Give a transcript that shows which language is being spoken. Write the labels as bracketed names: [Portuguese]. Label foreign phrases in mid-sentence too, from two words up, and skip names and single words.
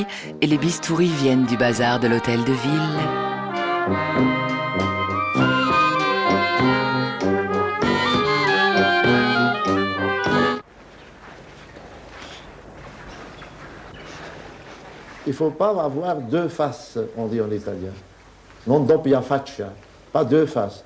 [French] Et les bistouris viennent du bazar de l'hôtel de ville. Il ne faut pas avoir deux faces, on dit en italien. [Italian] Non doppia faccia, [French] pas deux faces.